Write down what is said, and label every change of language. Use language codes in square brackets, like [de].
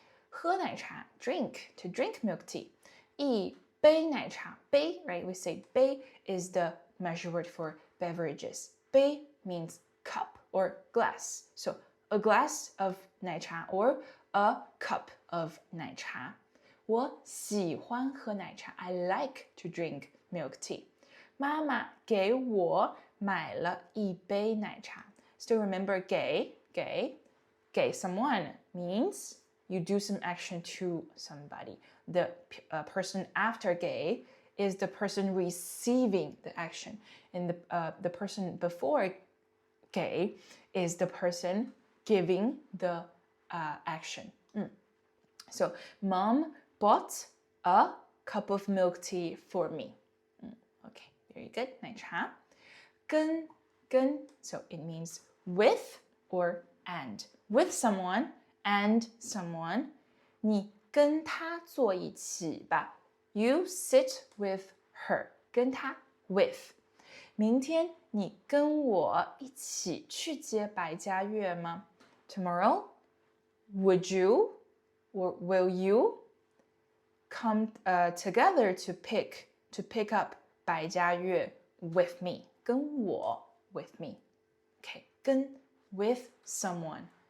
[zh] 喝奶茶, [en] drink, to drink milk tea. [zh] 一杯奶茶, [en] 杯, right? We say 杯 is the measure word for beverages. 杯 means cup or glass. So, a glass of 奶茶 or a cup of 奶茶。 [zh] 我喜欢喝奶茶。 [en] I like to drink milk tea. [zh] 妈妈给我买了一杯奶茶。 [en] Still remember 给 someone means you do some action to somebody. The person after 给 is the person receiving the action. And the person before 给 is the person giving the action. So, Mom bought a cup of milk tea for me. Okay, very good. 奶茶。跟 so it means with or and. With someone and someone. [zh] 你跟他坐一起吧。 [en] You sit with her. [zh] 跟他 [en] with. [zh] 明天你跟我一起去接白嘉月吗？ [en] Tomorrow, would you or will you come together to pick up 白嘉月 with me? [zh] 跟我 [en] with me. Okay, 跟 with someone.